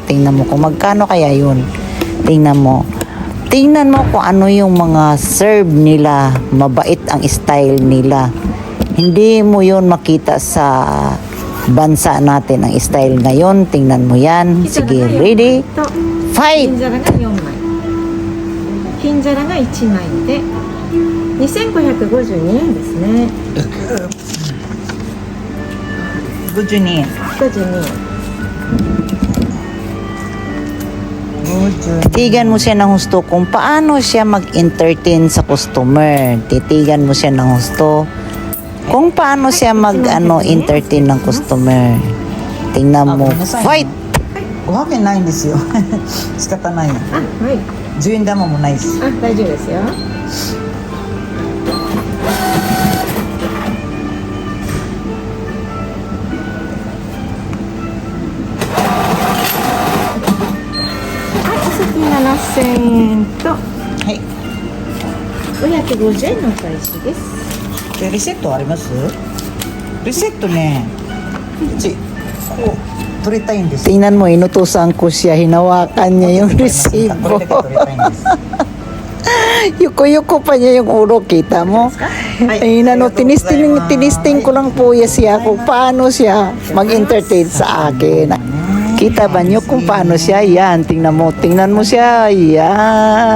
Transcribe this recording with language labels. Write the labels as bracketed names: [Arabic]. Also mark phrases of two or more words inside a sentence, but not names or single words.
[Filipino] Tingnan mo kung magkano kaya yun. Tingnan mo. Tingnan mo kung ano yung mga serve nila. Mabait ang style nila. Hindi mo yun makita sa bansa natin ang style ngayon. Tingnan mo yan. Sige, [English] ready? Fight! [Japanese] 金皿が4枚。金皿が1枚で2552円ですね。 [Filipino] Good yun eh. [Japanese] 52円。 [Filipino] Titigan mo siya ng husto kung paano siya mag-entertain sa customer. Titigan mo siya ng husto kung paano siya entertain ng customer. Tingnan mo. [English] Fight! [Japanese] おはけないんですよ仕方ないのあ、はい。 10円玉もないしあ、大丈夫ですよ。はい、お先7000円とはい 550円のお返しです。でリセットありますリセットねこう取りたいんです [Filipino] Tingnan mo, inutusan ko siya. Hinawakan niya yung [Japanese] これ [Filipino] resibo. [Japanese] だけ取りたいんです [Filipino] Yuko-yuko pa niya yung ulo. Kita mo? Ay, tinisting ko lang po siya kung paano siya mag-entertain sa akin. Kita ba niyo kung paano siya? Yan, tingnan mo siya. Yan.